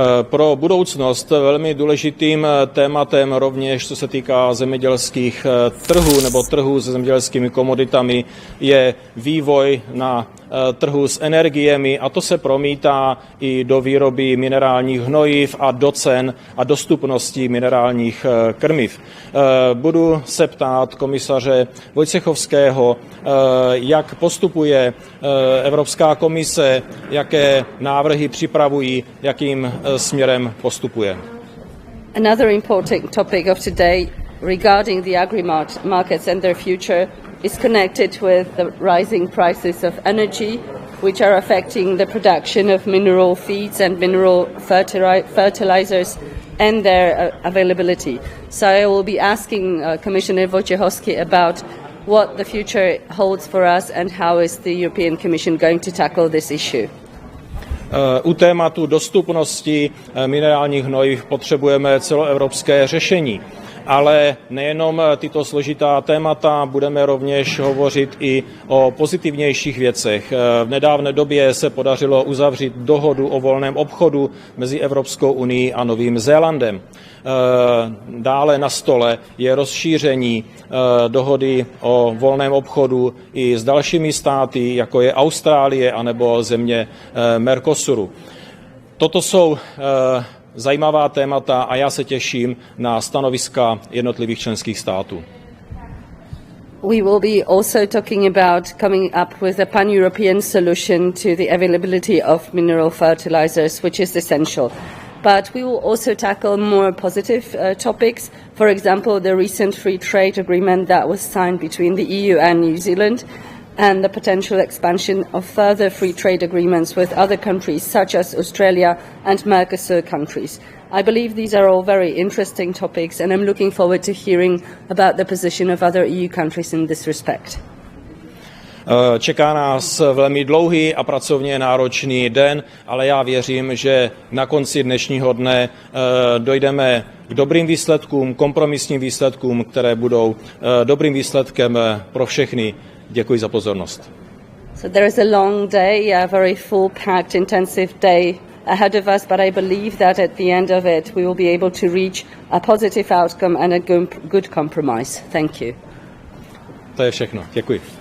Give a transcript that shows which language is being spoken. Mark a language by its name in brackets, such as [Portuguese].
[Czech] Pro budoucnost velmi důležitým tématem rovněž, co se týká zemědělských trhů nebo trhů se zemědělskými komoditami, je vývoj na trhu s energiemi, a to se promítá i do výroby minerálních hnojiv a do cen a dostupnosti minerálních krmiv. Budu se ptát komisaře Wojciechowského, jak postupuje Evropská komise, jaké návrhy připravují, jakým směrem postupuje. [English] Another important topic of today regarding the agri-markets and their future is connected with the rising prices of energy, which are affecting the production of mineral feeds and mineral fertilizers and their availability. So I will be asking Commissioner Wojciechowski about what the future holds for us and how is the European Commission going to tackle this issue. [Czech] U tématu dostupnosti minerálních hnojiv potřebujeme celoevropské řešení. Ale nejenom tyto složitá témata, budeme rovněž hovořit i o pozitivnějších věcech. V nedávné době se podařilo uzavřít dohodu o volném obchodu mezi Evropskou unií a Novým Zélandem. Dále na stole je rozšíření dohody o volném obchodu i s dalšími státy, jako je Austrálie anebo země Mercosuru. Toto jsou zajímavá témata a já se těším na stanoviska jednotlivých členských států. [English] We will be also talking about coming up with a pan-European solution to the availability of mineral fertilizers, which is essential. But we will also tackle more positive topics, for example, the recent free trade agreement that was signed between the EU and New Zealand, and the potential expansion of further free trade agreements with other countries such as Australia and Mercosur countries. I believe these are all very interesting topics, and I'm looking forward to hearing about the position of other EU countries in this respect. [Czech] Čeká nás velmi dlouhý a pracovně náročný den, ale já věřím, že na konci dnešního dne dojdeme k dobrým výsledkům, kompromisním výsledkům, které budou dobrým výsledkem pro všechny. Děkuji za pozornost. [English] So there is a long day, a very full-packed, intensive day ahead of us, but I believe that at the end of it we will be able to reach a positive outcome and a good compromise. Thank you. [Czech] To je všechno. Děkuji.